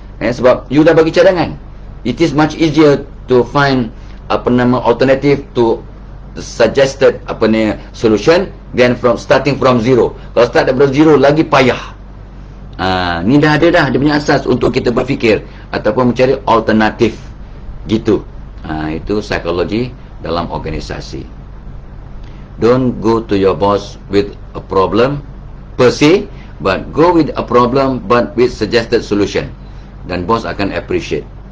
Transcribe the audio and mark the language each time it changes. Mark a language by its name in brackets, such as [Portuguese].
[Malay] Sebab you dah bagi cadangan, [English] it is much easier to find alternative to suggested solution than starting from zero. [Malay] Kalau start daripada zero lagi payah. Ni dah ada dia punya asas untuk kita berfikir ataupun mencari alternatif gitu. Itu psikologi dalam organisasi. [English] Don't go to your boss with a problem per se, but go with a problem but with suggested solution, [Malay] dan bos akan [English] appreciate.